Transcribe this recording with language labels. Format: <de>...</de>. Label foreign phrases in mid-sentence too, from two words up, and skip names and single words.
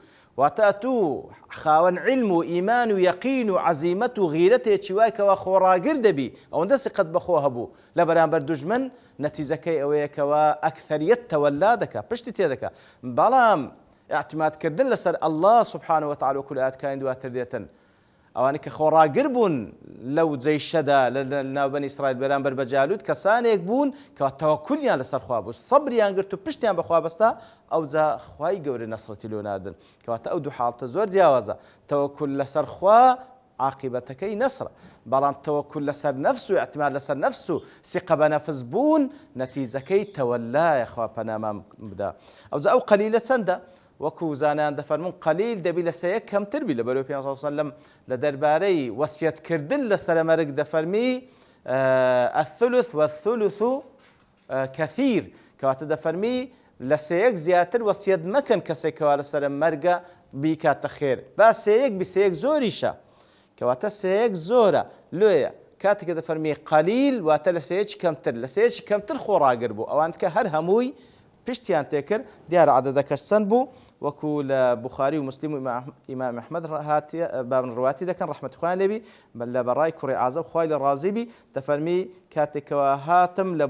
<ckb>واتە تو خاوەن علم و ئیمان و یەقین و عەزیمەت و غیرەتێکی وای کەوا خۆڕاگر دەبی ئەوەندە سیقەت بەخۆ هەبوو لە بەرامبەر دوژمن نەتیجەکەی ئەوەیە کەوا ئەکثەریەت تەوەلا دەکا پشتی تێدەکا بەڵام اعتمادکردن لەسەر</ckb> <ar>الله سبحانه وتعالى</ar> <ckb>وەکو لە ئاەتەکانی دواتر دێتن ئەوانەی کە خۆڕاگر بوون لەو جەیشەدا لە ناوبەنی ئیسرائیل بەرامبەر بە جالوت کەسانێک بوون کە تەوەکولیان لەسەر خوا بوو سەبریان گرت و پشتیان بەخوا بەستا ئەوجا خوای گەورە نەسرەتی لێ ناردن کەواتە ئەو دوو حاڵتە زۆر جیاوازە تەوەکل لەسەر خوا عاقبەتەکەی نەسرە بەڵام تەوەکل لەسەر نەفس و اعتماد لەسەر نەفس و سقە بە نەفس بوون نەتیجەکەی تەوەلایە خوا پەنامان بدا ئەوجا ئەو قەلیلە چەندە وەکو زانایان دەفەرمون قەلیل دەبی لە سەیەک کەمتر بی لە بەرەوەی پێغەمبەر</ckb> <ar>صلی الله علیه وسلم</ar> <ckb>لە دەربارەی وەسیەتکردن لە سەرمەرگ دەفەرمی</ckb> <ar>الثلث والثلث كثير</ar> <ckb>کەواتە دەفەرمی لە سەیەک زیاتر وەسیەت مەکەن کەسێکەوە لە سەر مەرگە بیکاتە خێر با سەیەک بی سەیەک زۆریشە کەواتە سەیەک زۆرە لێیە کاتێککە دەفەرمی قەلیل واتە لە سەیەکی کەمتر لە سەیەکی کەمتر خۆڕاگر بوو ئەوان کە هەر هەمووی پشتیان تێکرد دیارە عەدەدەکەش چەند بوو وەکو لە بوخاری و مسلم و ئیمام ئەحمەد بابن ڕواتی دەکەن ڕەحمەتی خوایان لێبی لە بەڕای کوڕی عازە خوای لە ڕازی بی دەفەرمی کاتێکەوە هاتم لە</ckb>